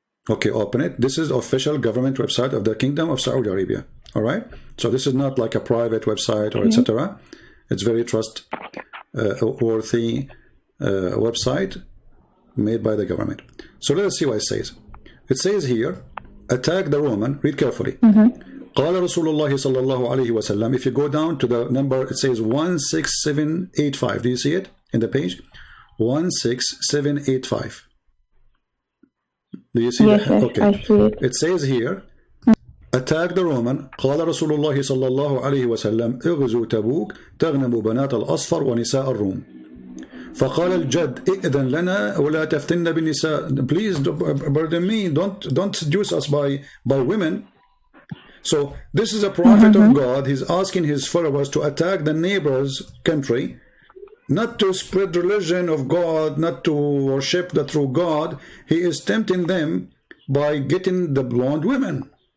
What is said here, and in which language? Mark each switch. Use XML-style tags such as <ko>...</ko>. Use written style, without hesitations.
<en>Okay, open it. This is the official government website of the Kingdom of Saudi Arabia. All right. So this is not like a private website or etc. It's very trustworthy website made by the government. So let us see what it says. It says here, attack the Roman. Read carefully.</en> <ar>قال رسول الله صلى الله عليه وسلم.</ar> <en>If you go down to the number, it says 16785. Do you see it in the page? 16785. Do you see yes, that? Okay. I see it. It says here, attack the Roman.</en> <ar>قال رسول الله صلى الله عليه وسلم اغزوا تبوك تغنم بنات الأصفر ونساء الروم. فقال الجد ائذن لنا ولا تفتن بالنساء.</ar> <en>Please, pardon me, don't seduce us by women. So this is a prophet of God. He's asking his followers to attack the neighbor's country, not to spread religion of God, not to worship the true God. He is tempting them by getting the blonde women.</en>